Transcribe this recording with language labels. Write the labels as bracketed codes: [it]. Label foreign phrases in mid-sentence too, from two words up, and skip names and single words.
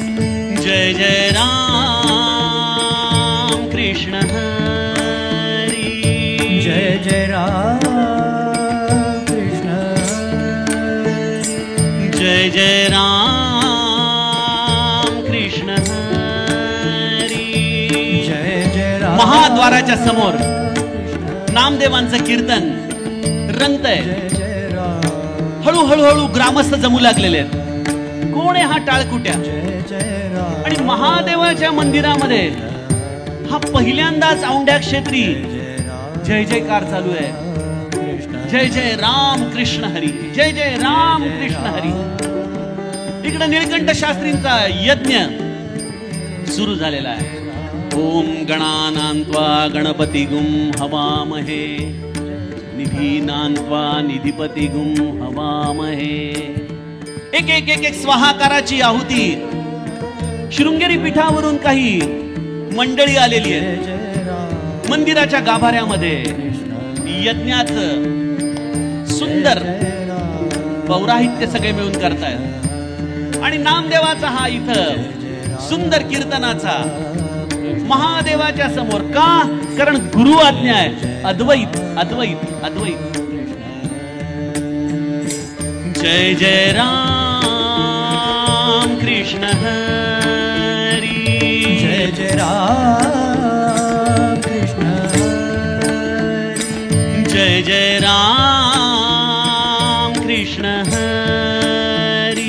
[mr] जय जय राम कृष्ण हरी, जय जय राम कृष्ण हरी, जय जय राम कृष्ण हरी. जय जय राम. महाद्वाराच्या समोर नामदेवांचं कीर्तन रंगतंय. जय जय राम. हळूहळू हळू ग्रामस्थ जमू लागलेले आहेत. कोण आहे हा टाळकुट्या? जय जय राम. आणि महादेवाच्या मंदिरामध्ये हा पहिल्यांदाच औंढ्या क्षेत्री जय जयकार चालू आहे. जय जय राम कृष्ण हरी, जय जय राम कृष्ण हरी. इकडे निळकंठ शास्त्रींचा यज्ञ सुरू झालेला आहे. [sa] ओम गणानान्त्वा गणपतिगुं हवामहे, निधीनान्त्वा निधिपतिगुं हवामहे. [mr] एक एक एक एक स्वाहाकाराची आहुती. शृंगेरी पीठावरून काही मंडळी आलेली आहे. मंदिराच्या गाभाऱ्यामध्ये यज्ञाचं सुंदर पौराहित्य सगळे मिळून करतायत. आणि नामदेवाचा हा इथं सुंदर कीर्तनाचा महादेवाच्या समोर. का? कारण गुरु आज्ञा आहे. अद्वैत अद्वैत अद्वैत. जय जय राम कृष्ण हरी, जय जय राम कृष्ण हरी, जय जय राम कृष्ण हरी,